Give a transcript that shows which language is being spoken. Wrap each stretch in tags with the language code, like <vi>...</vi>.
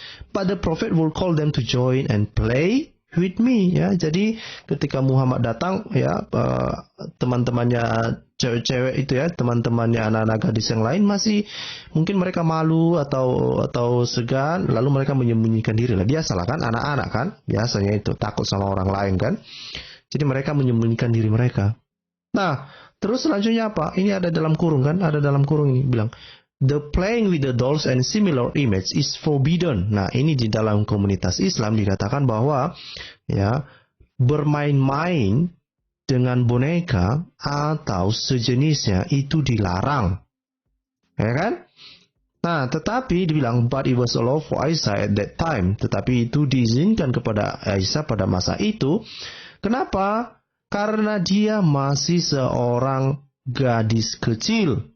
<en>But the prophet will call them to join and play with me ya.</en> <id>Jadi ketika Muhammad datang ya, teman-temannya cewek-cewek itu ya, teman-temannya anak-anak gadis yang lain masih mungkin mereka malu atau segan, lalu mereka menyembunyikan diri lah. Biasalah kan, anak-anak kan biasanya itu takut sama orang lain kan. Jadi mereka menyembunyikan diri mereka. Nah, terus selanjutnya apa? Ini ada dalam kurung kan, ada dalam kurung ini bilang,</id> <en>the playing with the dolls and similar image is forbidden.</en> <id>Nah, ini di dalam komunitas Islam dikatakan bahwa ya, bermain-main dengan boneka atau sejenisnya itu dilarang. Ya kan? Nah, tetapi dibilang,</id> <en>but it was allowed for Aisyah at that time.</en> <id>Tetapi itu diizinkan kepada Aisyah pada masa itu. Kenapa? Karena dia masih seorang gadis kecil.</id>